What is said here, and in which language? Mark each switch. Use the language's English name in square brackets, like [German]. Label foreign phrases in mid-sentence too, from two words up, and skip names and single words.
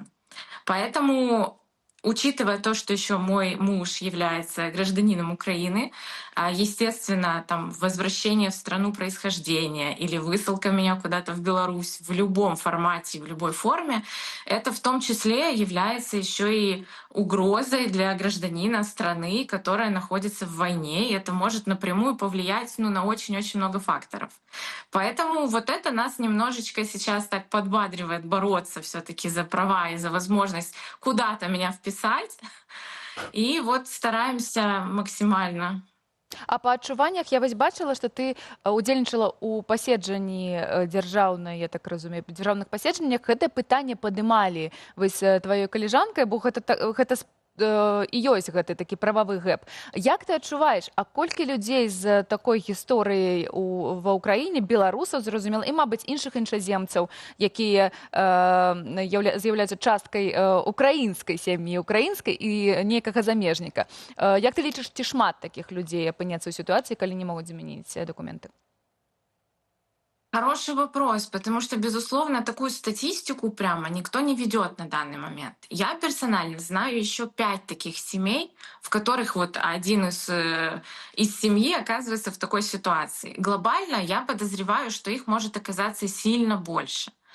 [Russian] Поэтому, учитывая то, что еще мой муж является гражданином Украины, естественно, там возвращение в страну происхождения или высылка меня куда-то в Беларусь в любом формате, в любой форме, это в том числе является еще и угрозой для гражданина страны, которая находится в войне, и это может напрямую повлиять на очень-очень много факторов. Поэтому вот это нас немножечко сейчас так подбадривает бороться все-таки за права и за возможность куда-то меня вписать. И вот стараемся максимально. [Belarusian] А па адчуваннях я вось бачыла, што ты удзельнічала ў паседжанні дзяржаўнай, я так разумею, дзяржаўных паседжаннях, гэтае пытанне падымалі вось тваёй каліжанкай, бо гэта і ёсць гэты такі прававы гэп. Як ты адчуваеш, а колькі людзей з такой гісторыяй ва ўкраіне, беларусаў, зразумела, і, мабыць, іншых іншаземцаў, якія з'яўляюцца часткай украінскай сям'і, украінскай і нейкага замежніка. Як ты лічыш, ці шмат такіх людзей апыняцца ў сітуацыі, калі не могуць змяніць дакументы? [Russian] Хороший вопрос, потому что, безусловно, такую статистику прямо никто не ведет на данный момент. Я персонально знаю еще 5 таких семей, в которых вот один из семьи оказывается в такой ситуации. Глобально я подозреваю, что их может оказаться сильно больше.